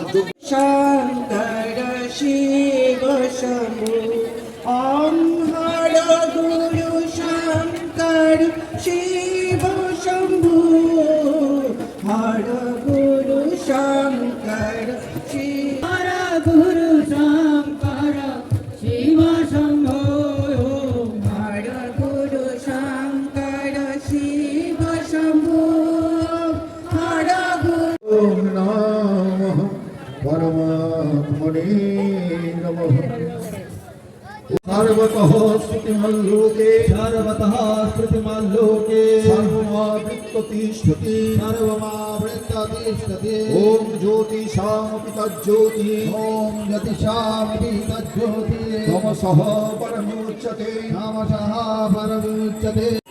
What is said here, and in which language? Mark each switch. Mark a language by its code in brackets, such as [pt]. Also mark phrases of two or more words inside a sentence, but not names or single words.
[sa] শঙ্কর শিব শম্ভু ওম হর গুরু শঙ্কর শিব শম্ভু হর গুরু শঙ্কর শিব হর গুরু শঙ্কর শিব শম্ভু হর গুরু শঙ্কর শিব শম্ভু হর গুরু ओम नमः परमात्मने नमः। सर्वतः स्तुतिमल्लोके सर्वमावृत्तिष्ठति ओम ज्योतिषामपि तज्ज्योति ओम ज्योतिषामपि तज्ज्योति तमसः परमुच्यते